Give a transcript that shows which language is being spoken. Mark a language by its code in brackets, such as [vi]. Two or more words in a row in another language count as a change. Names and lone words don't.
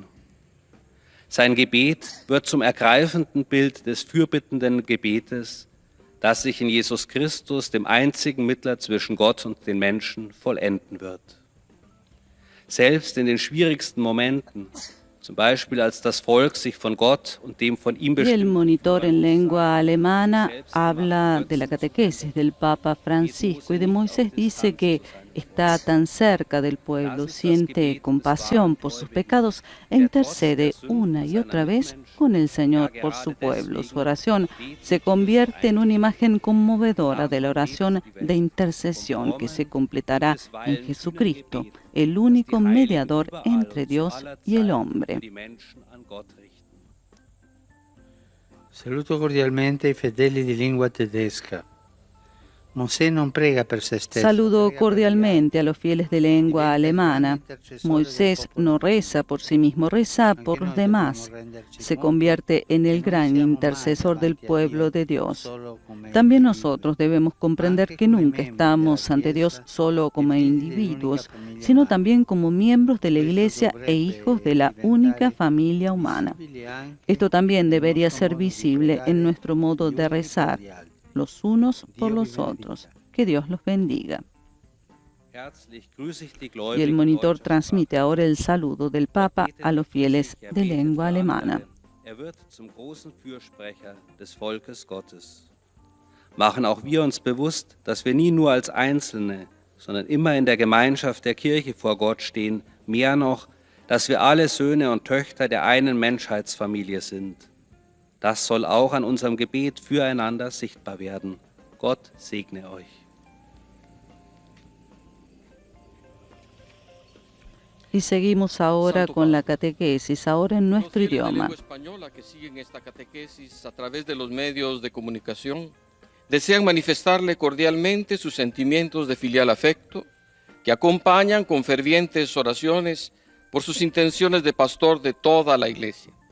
[de] Sein Gebet wird zum ergreifenden Bild des fürbittenden Gebetes, das sich in Jesus Christus, dem einzigen Mittler zwischen Gott und den Menschen, vollenden wird. Selbst in den schwierigsten Momenten, zum Beispiel als das Volk sich von Gott und dem von ihm [es] Y el [de] bestimmten [es] monitor en lengua alemana habla de la catequesis del Papa Francisco y de Moisés dice que está tan cerca del pueblo, siente compasión por sus pecados e intercede una y otra vez con el Señor por su pueblo. Su oración se convierte en una imagen conmovedora de la oración de intercesión que se completará en Jesucristo, el único mediador entre Dios y el hombre. [it] Saluto cordialmente i fedeli di lingua tedesca. Mosè non prega per se stesso. [es] Saludo cordialmente a los fieles de lengua alemana. Moisés no reza por sí mismo, reza por los demás. Se convierte en el gran intercesor del pueblo de Dios. También nosotros debemos comprender que nunca estamos ante Dios solo como individuos, sino también como miembros de la Iglesia e hijos de la única familia humana. Esto también debería ser visible en nuestro modo de rezar, los unos por los otros. Que Dios los bendiga. Y el monitor transmite ahora el saludo del Papa a los fieles de lengua alemana. [de] Machen auch wir uns bewusst, dass wir nie nur als Einzelne, sondern immer in der Gemeinschaft der Kirche vor Gott stehen, mehr noch, dass wir alle Söhne und Töchter der einen Menschheitsfamilie sind. Das soll auch an unserem Gebet füreinander sichtbar werden. Gott segne euch. [es] Y seguimos ahora con la catequesis, ahora en nuestro idioma. Los fieles de lengua española que siguen esta catequesis a través de los medios de comunicación desean manifestarle cordialmente sus sentimientos de filial afecto, que acompañan con fervientes oraciones por sus intenciones de pastor de toda la Iglesia.